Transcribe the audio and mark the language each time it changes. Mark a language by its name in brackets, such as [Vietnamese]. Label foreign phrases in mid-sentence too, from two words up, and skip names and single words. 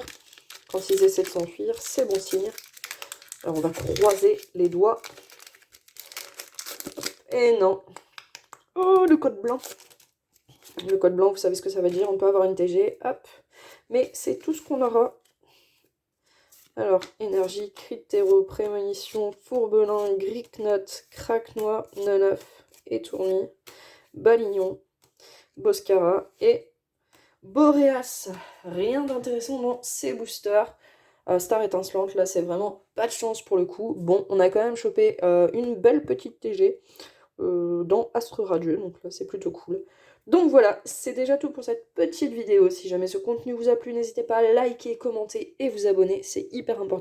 [French] Quand ils essaient de s'enfuir, c'est bon signe. Alors on va croiser les doigts. Et non. Oh, le code blanc. Le code blanc, vous savez ce que ça veut dire. On peut avoir une TG. Hop. Mais c'est tout ce qu'on aura. Alors, énergie, Critero, Prémonition, Fourbelin, Gricknot, Craquenois, Neneuf et Tourmi, Balignon, Boscara et Boreas. Rien d'intéressant dans ces boosters. Star étincelante, là c'est vraiment pas de chance pour le coup. Bon, on a quand même chopé une belle petite TG dans Astre Radieux, donc là c'est plutôt cool. Donc voilà, c'est déjà tout pour cette petite vidéo. Si jamais ce contenu vous a plu, n'hésitez pas à liker, commenter et vous abonner, c'est hyper important.